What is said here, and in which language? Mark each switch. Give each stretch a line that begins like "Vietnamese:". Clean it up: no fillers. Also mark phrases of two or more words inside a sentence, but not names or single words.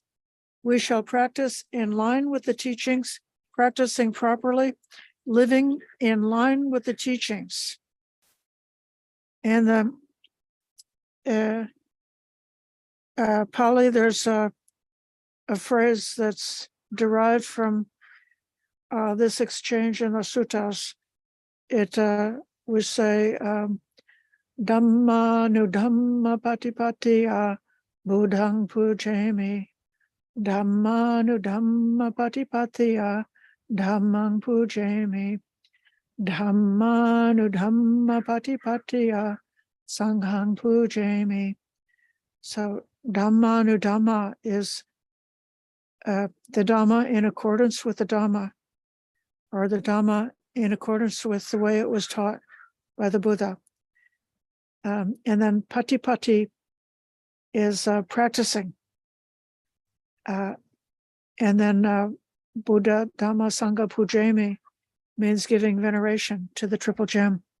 English: We shall practice in line with the teachings, practicing properly, living in line with the teachings." And the Pali, there's a phrase that's derived from this exchange in the suttas. We say,
Pali: Dhamma nu Dhamma patipatiya Buddhang pujami. Dhamma nu Dhamma patipatiya Dhammang pujami. Dhamma nu Dhamma patipatiya Sanghang pujami.
English: So
Pali: Dhamma nu Dhamma
English: is the Dhamma in accordance with the Dhamma, or the Dhamma in accordance with the way it was taught by the Buddha. And then patipati is practicing. And then
Pali: Buddha Dhamma Sangha Pujami
English: means giving veneration to the Triple Gem.